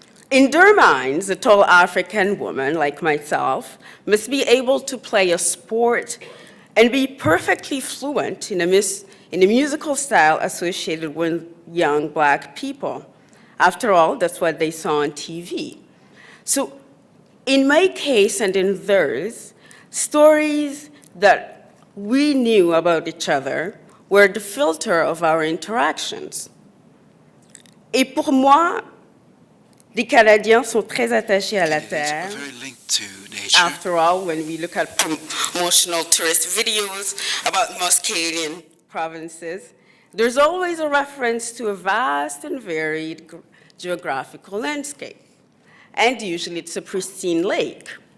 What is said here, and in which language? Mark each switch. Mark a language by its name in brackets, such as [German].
[English] In their minds, a tall African woman like myself must be able to play a sport and be perfectly fluent in a musical style associated with young Black people. After all, that's what they saw on TV. So in my case and in theirs, stories that we knew about each other were the filter of our interactions. [French] Et pour moi, les Canadiens sont très attachés à la terre. [English] After all, when we look at promotional tourist videos about most Canadian provinces, There's always a reference to a vast and varied geographical landscape, and usually it's a pristine lake.